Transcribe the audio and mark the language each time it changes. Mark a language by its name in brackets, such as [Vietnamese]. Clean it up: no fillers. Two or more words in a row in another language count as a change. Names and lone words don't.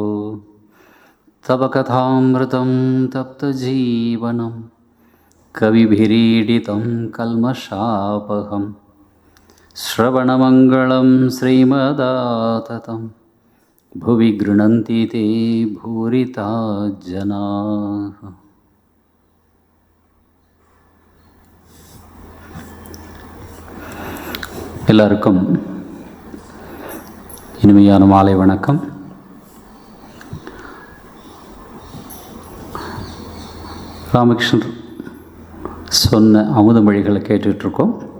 [Sanskrit] तव कथामृतं तप्तजीवनं कविभिरीडितं कल्मषापहम् श्रवणमङ्गलं श्रीमदाततं भुवि गृह्णन्ति ते भूरिता जनाः। [Tamil] எல்லாருக்கும் இனிமையான மாலை வணக்கம். ராமகிருஷ்ணர் சொன்ன அமுத மொழிகளை கேட்டுட்ருக்கோம்.